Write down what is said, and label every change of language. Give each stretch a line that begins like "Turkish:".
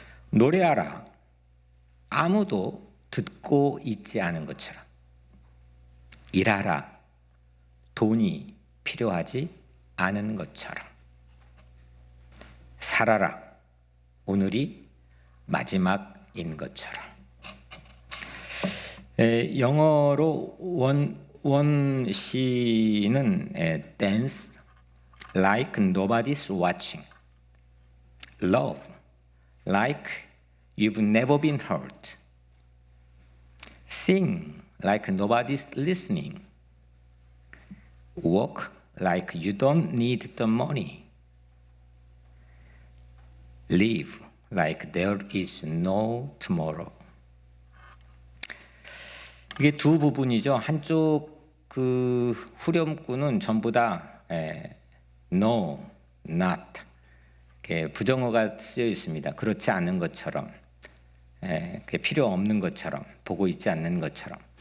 Korean: 노래하라, 아무도 듣고 있지 않은 것처럼. 일하라, 돈이 필요하지 않은 것처럼. 살아라, 오늘이 마지막인 것처럼. 영어로 원 시는
English: dance like nobody's watching, love like you've never been hurt, sing like nobody's listening, work like you don't need the money, live like there is no tomorrow.
Korean: 이게 두 부분이죠. 한쪽 그 후렴구는 전부 다 no, not, 부정어가 쓰여 있습니다. 그렇지 않은 것처럼, 필요 없는 것처럼, 보고 있지 않는 것처럼.